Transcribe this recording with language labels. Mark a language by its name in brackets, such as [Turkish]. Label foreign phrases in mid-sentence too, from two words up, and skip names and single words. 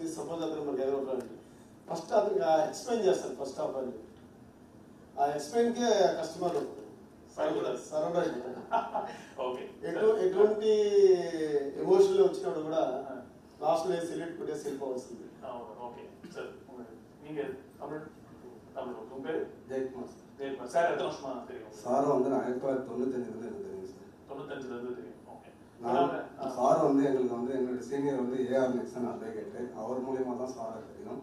[Telugu] సపోజ్ అతను మనకి ఎదురవుతాడు. ఫస్ట్ అతనికి ఎక్స్ప్లెయిన్ చేస్తాడు [English] first of all. [Telugu] ఆ ఎక్స్ప్లెయిన్కే కస్టమర్ సరౌండ్ అయిపోతారు. ఎటువంటి ఎమోషన్లో వచ్చినప్పుడు కూడా లాస్ట్లో సెల్యూట్ కొట్టేసి వెళ్ళిపోవాల్సింది. [Tamil] ஓகே சார் நீங்க உங்க பேரு ஜெயக்குமார் ஜெயக்குமார் சார் எத்தனை வருஷமா தெரியும்? சார் வந்து 1995 எனக்கு தெரியும் சார். 95 தெரியும். ஓகே. சார் வந்து எங்களுக்கு வந்து என்னோட சீனியர் வந்து ஏஆர் நிக்சன் அட்வொகேட், அவர் மூலியமா தான் சாரை தெரியும்.